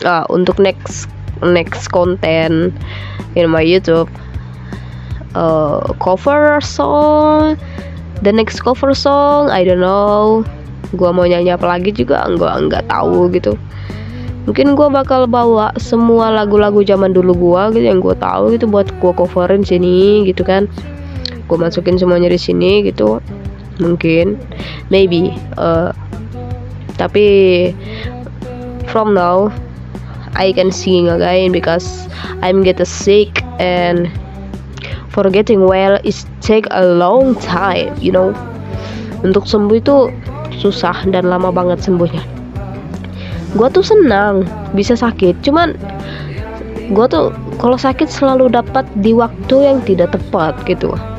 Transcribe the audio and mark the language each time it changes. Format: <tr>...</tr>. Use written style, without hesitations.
<id>Untuk</id> <en>next content in my YouTube, cover song, the next cover song, I don't know.</en> <id>Gua mau nyanyi apa lagi juga nggak tahu gitu. Mungkin gua bakal bawa semua lagu-lagu zaman dulu gua gitu yang gua tahu gitu buat gua coverin sini gitu kan. Gua masukin semuanya di sini gitu. Mungkin,</id> <en>maybe.</en> <id>Tapi</id> <en>from now I can sing again because I'm getting sick and for getting well is take a long time, you know.</en> <id>Untuk sembuh itu susah dan lama banget sembuhnya. Gua tuh senang bisa sakit, cuman gua tuh kalau sakit selalu dapat di waktu yang tidak tepat gitu.</id>